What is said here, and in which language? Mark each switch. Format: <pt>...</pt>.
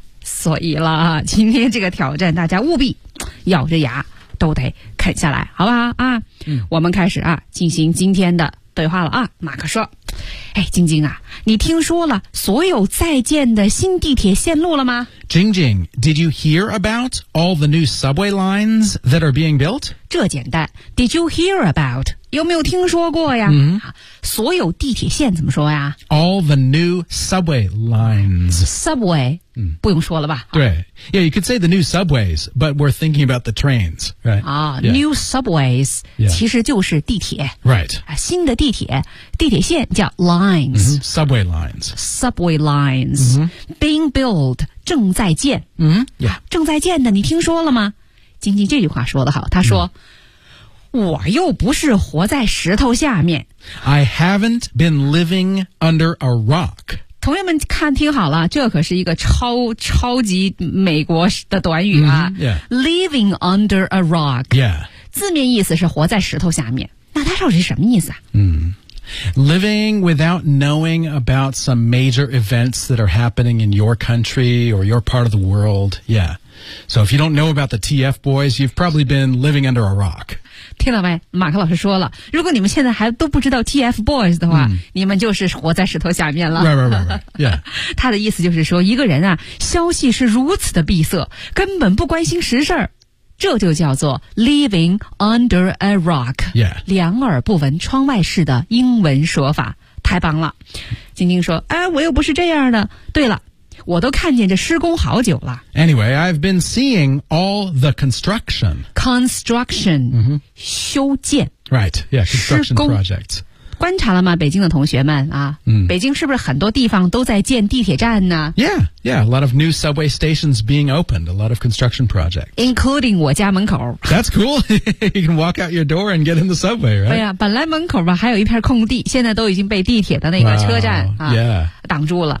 <zh>所以了啊，今天这个挑战，大家务必咬着牙。都得啃下来，好不好啊？我们开始啊，进行今天的对话了啊。马克说：“哎，晶晶啊，你听说了所有在建的新地铁线路了吗？”</zh> <en>Jing Jing, did you hear about all the new subway lines that are being built?</en> <zh>这简单 ，</zh> <en>Did you hear about?</en> <zh>有没有听说过呀？所有地铁线怎么说呀</zh> <en>？All the new subway lines.</en> <zh>Subway. 不用说了吧？</zh> <en>对 ，Yeah, you could say the new subways, but we're thinking about the trains, right? New subways</en> <zh>其实就是地铁</zh> <en>，right?</en> <zh>新的地铁，地铁线叫 lines,、</zh> <en>subway lines, subway lines、being built</en> <zh>正在建，正在建的，你听说了吗？晶晶这句话说得好，他说。我又不是活在石头下面。</zh> <en>I haven't been living under a rock.</en> <zh>同学们看听好了，这可是一个超级美国的短语啊。</zh> <en>Living under a rock. Yeah.</en> <zh>字面意思是活在石头下面。那它到底是什么意思啊？</zh> <en>Living without knowing about some major events that are happening in your country or your part of the world. Yeah. So if you don't know about the TF boys, you've probably been living under a rock.</en> <zh>听到没？马克老师说了，如果你们现在还都不知道 TFBOYS 的话，你们就是活在石头下面了。他的意思就是说，一个人啊，消息是如此的闭塞，根本不关心实事儿，这就叫做</zh> <en>living under a rock。</en> <zh>两耳不闻窗外事的英文说法，太棒了。晶晶说：“哎，我又不是这样的。对了。” 我都看见这施工好久了。</zh> <en>Anyway, I've been seeing all the construction.</en> <zh>Construction,、修建。</zh> <en>Right, yeah, construction projects.</en> <zh>观察了吗，北京的同学们啊？北京是不是很多地方都在建地铁站呢</zh> <en>？Yeah, a lot of new subway stations being opened. A lot of construction projects,</en> <zh>including 我家门口。</zh> <en>That's cool. You can walk out your door and get in the subway, right?</en> <zh>对呀、本来门口吧还有一片空地，现在都已经被地铁的那个车站 挡住了。</zh>